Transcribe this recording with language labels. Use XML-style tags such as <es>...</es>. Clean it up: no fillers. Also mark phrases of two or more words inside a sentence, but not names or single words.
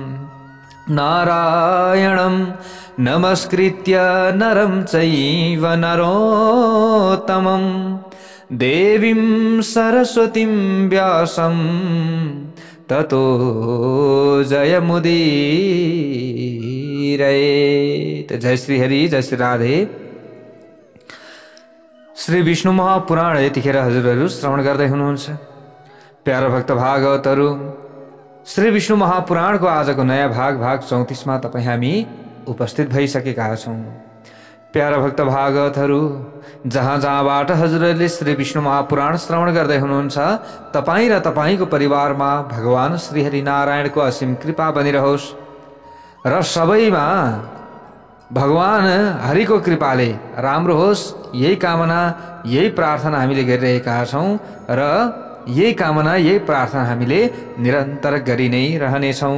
<sa>नारायणं नमस्कृत्य नरं चैव नरोत्तमं देवीं सरस्वतीं व्यासं ततो जयमुदीरयेत्।</sa> <ne>जय श्री हरि, जय श्री राधे। श्री विष्णु महापुराण यतिखेर हजुरहरू श्रवण गर्दै हुनुहुन्छ। प्यारा भक्त भागवतहरू, श्री विष्णु महापुराणको आजको नयाँ भाग 34 मा तपाईँ हामी उपस्थित भइसकेका छौँ। प्यारा भक्त भागवतहरू, जहाँ जहाँबाट हजुरहरूले श्री विष्णु महापुराण श्रवण गर्दै हुनुहुन्छ, तपाईँ र तपाईँको परिवारमा भगवान श्री हरि नारायणको असीम कृपा बनिरहोस् र सबैमा भगवान हरिको कृपाले राम्रो होस्, यही कामना यही प्रार्थना हामीले गरिरहेका छौँ र यही कामना यही प्रार्थना हामीले निरन्तर गरि नै रहनेछौँ।</ne>